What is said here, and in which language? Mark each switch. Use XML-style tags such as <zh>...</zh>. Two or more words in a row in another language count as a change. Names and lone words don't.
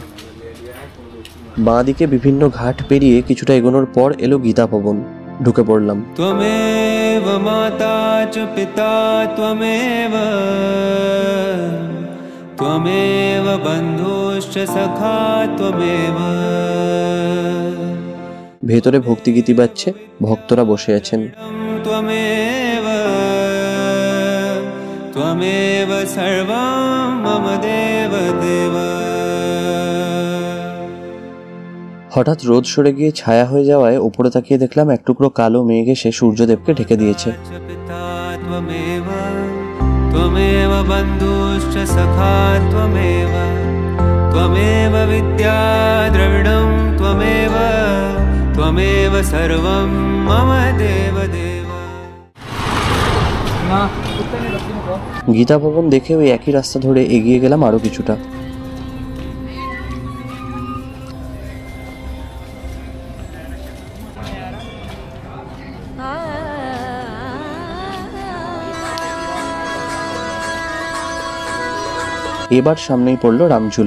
<bn>বাঁ দিকে বিভিন্ন ঘাট পেরিয়ে কিছুটা এগোনোর পর এলো গীতা ভবন। ঢুকে পড়লাম।</bn> <sa>त्वमेव माता च पिता त्वमेव त्वमेव बन्धुश्च सखा त्वमेव।</sa> <bn>ভেতরে ভক্তিগীতি বাজছে, ভক্তরা বসে আছেন।</bn> <sa>त्वमेव त्वमेव सर्वं मम देव देव।</sa> <bn>হঠাৎ রোদ সরে গিয়ে ছায়া হয়ে যাওয়ায় ওপরে তাকিয়ে দেখলাম এক টুকরো কালো মেঘ এসে সূর্যদেবকে ঢেকে দিয়েছে।</bn> <sa>पिता त्वमेव त्वमेव बन्धुश्च सखा त्वमेव त्वमेव विद्या द्रविणं त्वमेव त्वमेव सर्वं मम देव देव।</sa> <bn>গীতা ভবন দেখে ওই একই রাস্তা ধরে এগিয়ে গেলাম আরো কিছুটা। এবার সামনেই পড়লো রামঝুলা।</bn>